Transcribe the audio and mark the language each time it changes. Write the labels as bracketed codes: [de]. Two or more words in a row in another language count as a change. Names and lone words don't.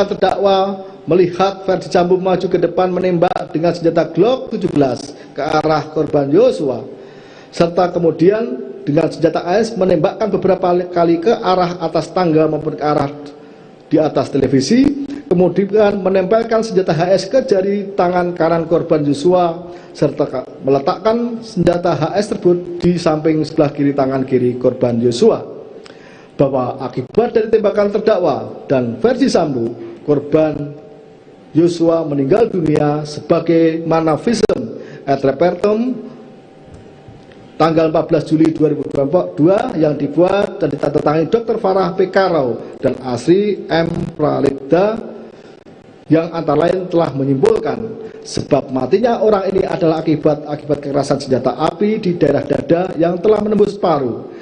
[id] terdakwa melihat Ferdi Sambo maju ke depan menembak dengan senjata Glock 17 ke arah korban Joshua, serta kemudian dengan senjata AS menembakkan beberapa kali ke arah atas tangga maupun ke arah di atas televisi, kemudian menempelkan senjata HS ke jari tangan kanan korban Joshua serta meletakkan senjata HS tersebut di samping sebelah kiri tangan kiri korban Joshua. Bahwa akibat dari tembakan terdakwa dan Ferdi Sambo, korban Joshua meninggal dunia sebagaimana [la] visum et repertum [id] tanggal 14 Juli 2022 yang dibuat dan ditandatangani Dr. Farah P. Karau dan Asri M. Pralibda, yang antara lain telah menyimpulkan sebab matinya orang ini adalah akibat kekerasan senjata api di daerah dada yang telah menembus paru.